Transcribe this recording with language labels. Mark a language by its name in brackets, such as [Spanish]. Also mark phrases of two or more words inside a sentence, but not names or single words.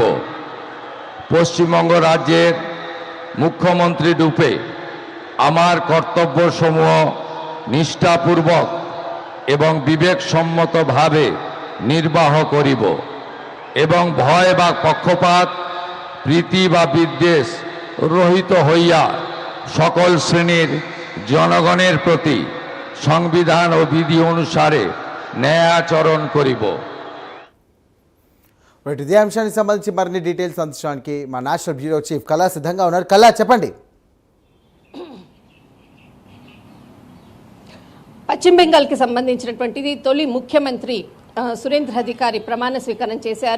[Bangla] পশ্চিমবঙ্গ রাজ্যের মুখ্যমন্ত্রী রূপে আমার কর্তব্যসমূহ নিষ্ঠাপূর্বক এবং বিবেকসম্মতভাবে নির্বাহ করিব এবং ভয় বা পক্ষপাত, প্রীতি বা বিদ্বেষ রহিত হইয়া সকল শ্রেণীর জনগণের প্রতি সংবিধান ও বিধি অনুসারে న్యాయాచరణ করিব। [Telugu] ఇదే అంశానికి సంబంధించి మరిన్ని డీటెయిల్స్ అందించడానికి మా నేషనల్ బ్యూరో చీఫ్ కళా సిద్ధంగా ఉన్నారు. కళా, చెప్పండి. పశ్చిమ బెంగాల్కి సంబంధించినటువంటిది తొలి ముఖ్యమంత్రి సురేంద్ర అధికారి ప్రమాణ స్వీకారం చేశారు.